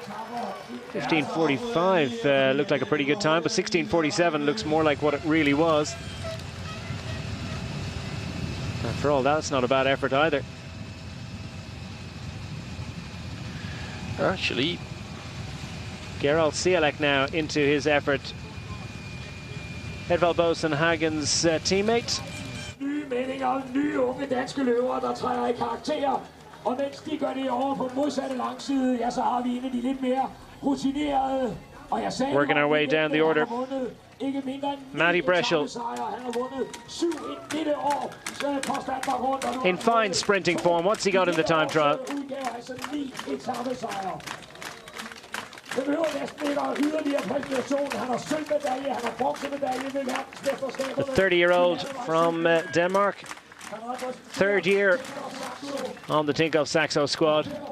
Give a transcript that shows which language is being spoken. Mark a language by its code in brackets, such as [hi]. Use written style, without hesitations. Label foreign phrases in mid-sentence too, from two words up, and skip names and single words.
[en] 15:45 looked like a pretty good time, but 16:47 looks more like what it really was. And for all that, it's not a bad effort either. Actually, Gerald Cialek now into his effort. Edvald Boasson Hagen's teammate. [da] Nye meldinger, nye unge danske løbere, der træder i karakter. Og mens de gør det over på modsatte langside, ja, så har vi en af de lidt mere rutinerede. Og jeg sagde, [en] working our way down the order. Matty Breschel in fine sprinting form. What's he got in the time trial? The 30-year-old from Denmark, third year on the Tinkoff Saxo squad.